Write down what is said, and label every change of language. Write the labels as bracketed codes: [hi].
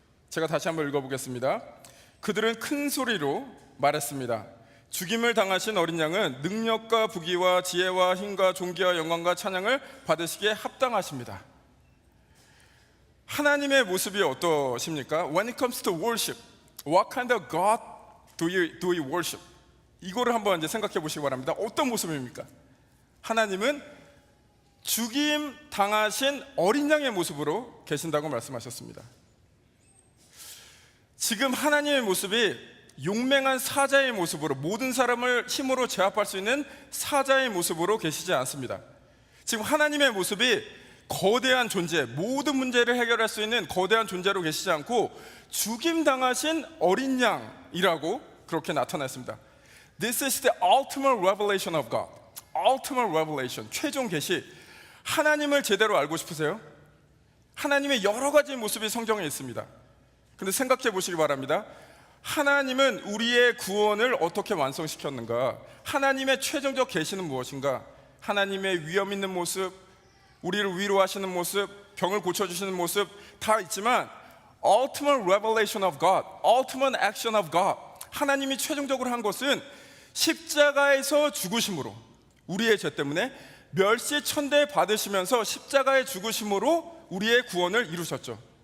[ko] 제가 다시 한번 읽어보겠습니다. 그들은 큰 소리로 말했습니다. 죽임을 당하신 어린 양은 능력과 부귀와 지혜와 힘과 존귀와 영광과 찬양을 받으시기에 합당하십니다. 하나님의 모습이 어떠십니까? [en] When it comes to worship, what kind of God do you worship? [ko] 이거를 한번 이제 생각해 보시기 바랍니다. 어떤 모습입니까? 하나님은 죽임 당하신 어린 양의 모습으로 계신다고 말씀하셨습니다. 지금 하나님의 모습이 용맹한 사자의 모습으로, 모든 사람을 힘으로 제압할 수 있는 사자의 모습으로 계시지 않습니다. 지금 하나님의 모습이 거대한 존재, 모든 문제를 해결할 수 있는 거대한 존재로 계시지 않고 죽임 당하신 어린 양이라고 그렇게 나타났습니다. [en] This is the ultimate revelation of God. [ko] Ultimate revelation, 최종 계시. 하나님을 제대로 알고 싶으세요? 하나님의 여러 가지 모습이 성경에 있습니다. 근데 생각해 보시기 바랍니다. 하나님은 우리의 구원을 어떻게 완성시켰는가? 하나님의 최종적 계시는 무엇인가? 하나님의 위엄 있는 모습, 우리를 위로하시는 모습, 병을 고쳐주시는 모습 다 있지만 [en] Ultimate revelation of God, [ko] Ultimate action of God, 하나님이 최종적으로 한 것은 십자가에서 죽으심으로, 우리의 죄 때문에 멸시천대 받으시면서 십자가의 죽으심으로 우리의 구원을 이루셨죠.